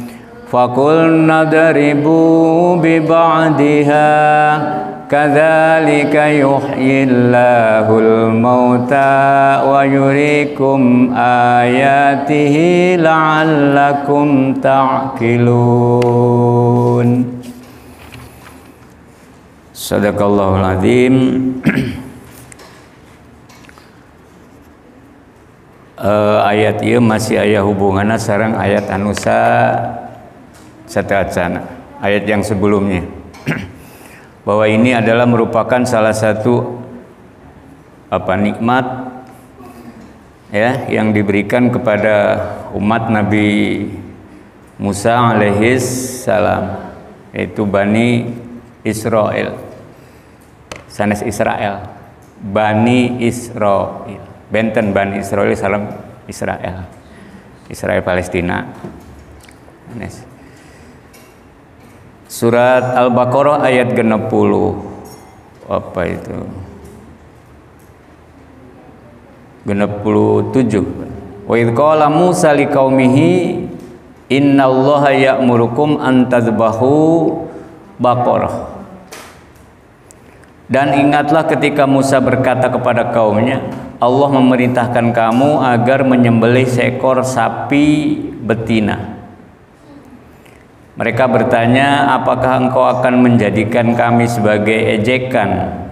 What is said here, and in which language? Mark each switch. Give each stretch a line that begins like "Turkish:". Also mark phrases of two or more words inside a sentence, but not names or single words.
Arabic: فقلنا نضربو ببعضها كذلك يحيي الله الموتى ويريكم آياته لعلكم تعقلون. صدق الله العظيم.
Sundanese: Ayat ieu masih aya hubunganna sareng ayat anu sateacana,
Indonesian: ayat yang sebelumnya. Bahwa ini adalah merupakan salah satu nikmat ya yang diberikan kepada umat Nabi Musa
Arabic: عليه السلام,
Indonesian: yaitu Bani Israel.
Sundanese: Sanes Israel, Bani Israel. Benten Bani Israel salam Israel. Israel Palestina. Nes.
Indonesian: Surat Al-Baqarah ayat 60. Apa itu? 67.
Arabic: وإذ قال موسى لقومه إن الله يأمركم أن تذبحوا بقرة.
Indonesian: Dan ingatlah ketika Musa berkata kepada kaumnya, Allah memerintahkan kamu agar menyembelih seekor sapi betina. Mereka bertanya, apakah engkau akan menjadikan kami sebagai ejekan?